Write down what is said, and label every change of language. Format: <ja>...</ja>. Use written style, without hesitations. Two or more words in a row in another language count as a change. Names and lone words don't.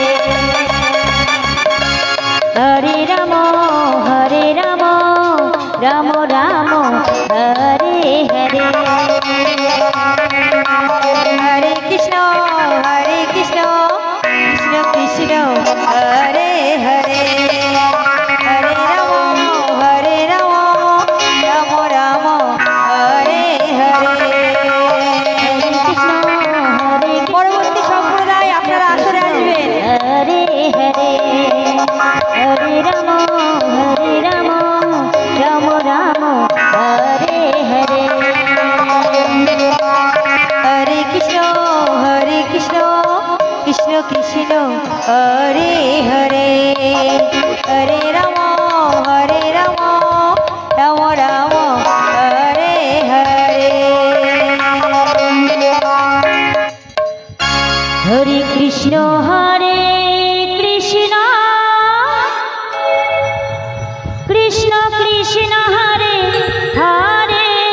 <sa>হরে রাম রাম রাম হরে হরে হরে কৃষ্ণ কৃষ্ণ কৃষ্ণ হরে হরে হরে রাম রাম রাম হরে হরে</sa> <bn>পরবর্তী সম্প্রদায় আপনারা আসরে আসবেন।</bn> <sa>হরে হরে হরে রাম রাম রাম হরে হরে হরে কৃষ্ণ কৃষ্ণ কৃষ্ণ হরে হরে হরে রাম রাম রাম হরে হরে হরে কৃষ্ণ কৃষ্ণ কৃষ্ণ কৃষ্ণ হরে হরে</sa>